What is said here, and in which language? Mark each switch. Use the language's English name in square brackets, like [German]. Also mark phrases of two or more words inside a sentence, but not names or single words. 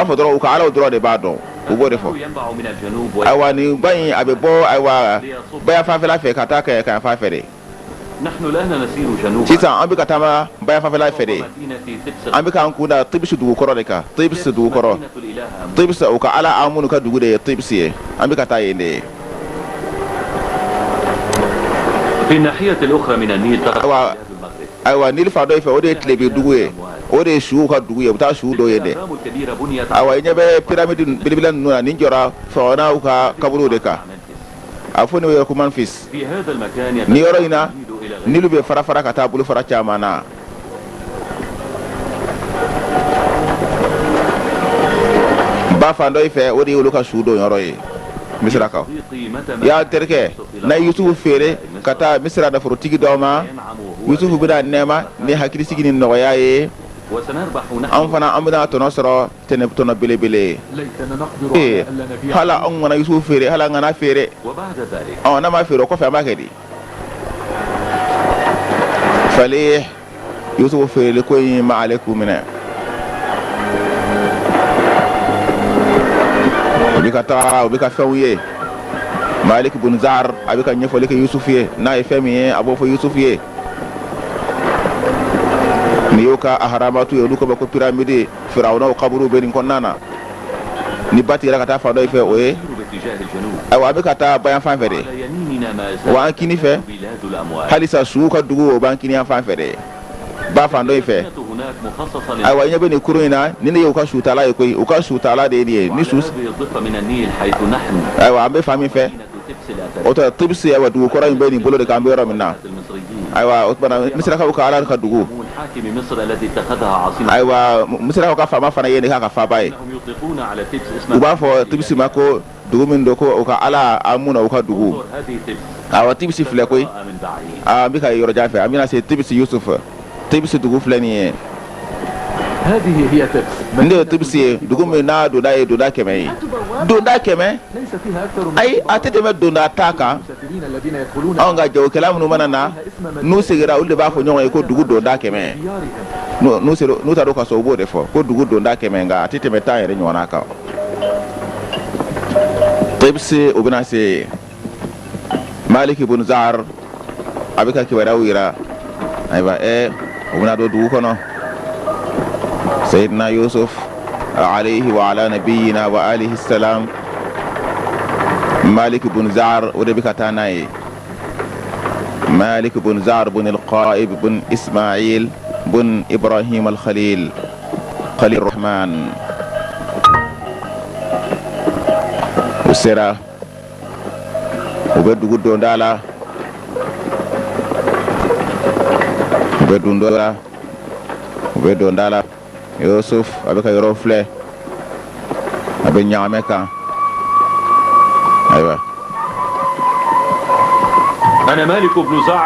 [Bambara] fɔ dɔrɔn u ka alaw dɔrɔn de b'a dɔn u b'o de fɔ ayiwa nin ba in a bɛ bɔ ayiwa bayan fanfɛla fɛ ka taa kɛ kan fanfɛ de sisan an bɛ ka taama bayan fanfɛla fɛ de an bɛ k'an kun da Tibisi dugu kɔrɔ de kan Tibisi dugu kɔrɔ Tibisi u ka ala Amunu ka dugu de ye Tibisi ye an bɛ ka taa yen de ye ayiwa nili fan dɔ fɛ o de ye Tilebin dugu ye o de su ka dugu ye u taa su dɔ ye dɛ [Arabic] الأهرام الكبيرة بنيت [Bambara] awa i ɲɛ bɛ pyramide belebele ninnu na nin jɔra faraonaw ka kaburu de kan a fɔ ne bɛ yɔrɔ ko Memphis [Arabic] في هذا المكان [Bambara] ni yɔrɔ in na إلى nilu bɛ fara fara ka taa bolo fara caman na ba fan dɔ i fɛ o de ye olu ka su don yɔrɔ ye misirakaw y'a terikɛ na Yusufu feere ka taa misira naforotigi dɔ ma Yusufu bɛna nɛɛma ni hakilisigi ni nɔgɔya ye [Arabic] وسنربح نحن [Bambara] an fana an bɛna tɔnɔ sɔrɔ tɔnɔ belebele [Arabic] ليتنا نقدر على ألا نبيع [Bambara] hala an kana Yusufu feere hala an kana feere [Arabic] وبعد ذلك [Bambara] n'a ma feere o kɔfɛ an b'a kɛ di Falih Yusufu feereli ko in ma ale k'u minɛ u bɛ ka taga u bɛ ka fɛnw ye Malik bun Zar a bɛ ka ɲɛfɔli kɛ Yusufu ye n'a ye fɛn min ye a b'o fɔ Yusufu ye ni y'o ka aharamatu ye olu ko ko pyramide firawunaw kaburu bɛ nin kɔnɔna na ni ba tigɛra ka taa fan dɔ fɛ o ye [Arabic] باتجاه الجنوب [Bambara] ayiwa a bɛ ka taa bayan fan fɛ de [Arabic] على يميننا ما wa زالت [Bambara] an kini fɛ [Arabic] بلاد الأموال [Bambara] halisa suw ka dugu o b'an kini yan fan fɛ de ba fan dɔ fɛ [Arabic] كانت هناك مخصصة [Bambara] ayiwa i ɲɛ bɛ nin kurun in na ni ne ye u ka sutala ye koyi u ka sutala de ye nin ye ni su [Arabic] هذه الضفة من النيل حيث نحن [Bambara] ayiwa an bɛ fan min fɛ [Arabic] مدينة تبس الأثرية [Bambara] o tɛ tibisi ayiwa dugu kɔrɔ in bɛ nin bolo de kan an bɛ yɔrɔ min na المصريين ayiwa o tumana misirakaw ka ala ka dugu [Arabic] حاكم مصر الذي اتخذها عاصمة [Bambara] ayiwa misirakaw ka faama fana ye nin k'a ka faaba ye [Arabic] انهم يطلقون على تبس [Bambara] u اسمها b'a fɔ tibisi ma ko dugu min don ko o ka ala an mun na u ka dugu [Arabic] انظر هذه تبس [Bambara] ayiwa tibisi filɛ koyi [Arabic] من بعيد [Bambara] an bɛ ka yɔrɔ jan fɛ an bɛna se tibisi Yusuf tibisi dugu filɛ nin ye [Arabic] هذه هي تبس [Bambara] nin de ye tibisi ye dugu min n'a donda ye donda 100 ye donda 100 [Arabic] ليس فيها أكثر من [Bambara] ayi a tɛ tɛmɛ donda 10 kan [Arabic] المسافرين الذين يدخلون [Bambara] anw ka jagokɛla minnu mana na n'u segira olu de b'a fɔ ɲɔgɔn ye ko dugu donda 100 ديارهم n'u taara o ka so u b'o de fɔ ko dugu donda 100 nka a tɛ tɛmɛ 10 yɛrɛ ɲɔgɔnna kan tibisi o bɛna se Malik ibn Zar a bɛ ka kibaruyaw yira ayiwa o bɛna don dugu kɔnɔ Sayyidina Yusuf [Arabic] عليه وعلى نبينا وآله السلام [Bambara] Malik ibn Zar o de bɛ ka taa n'a ye Malik ibn Zar ibn al-Qa'ib ibn Ismail ibn Ibrahim al-Khalil Khalil Rahman o sera u bɛ dugu donda la u bɛ donda la u bɛ donda la Yusuf a bɛ ka yɔrɔ filɛ a bɛ ɲagamɛ kan ayiwa [Arabic] أنا مالك بن زعر